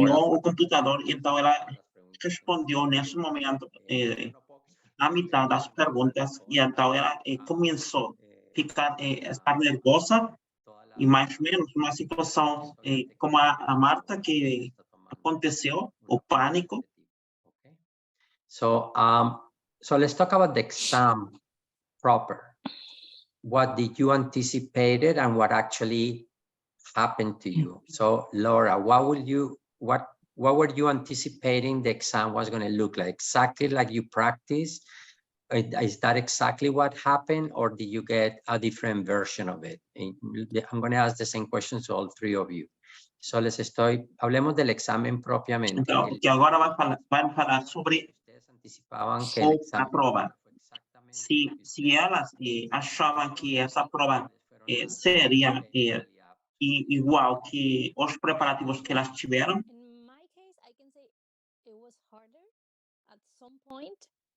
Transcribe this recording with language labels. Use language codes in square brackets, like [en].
[pt] olhou o computador, então ela respondeu nesse momento [es] a mitad [pt] das perguntas, e então ela começou a estar nervosa, e mais ou menos uma situação como a Marta, que aconteceu, o pânico. [en] So, so let's talk about the exam proper. What did you anticipated and what actually happened to you? So, Laura, what were you anticipating the exam was going to look like? Exactly like you practiced? Is that exactly what happened, or did you get a different version of it? I'm going to ask the same questions to all three of you. [es] So hablemos del examen propiamente. [pt] Então, que agora vai falar sobre a prova. Se elas achavam que essa prova seria igual que os preparativos que elas tiveram. [en] In my case, I can say it was harder at some point.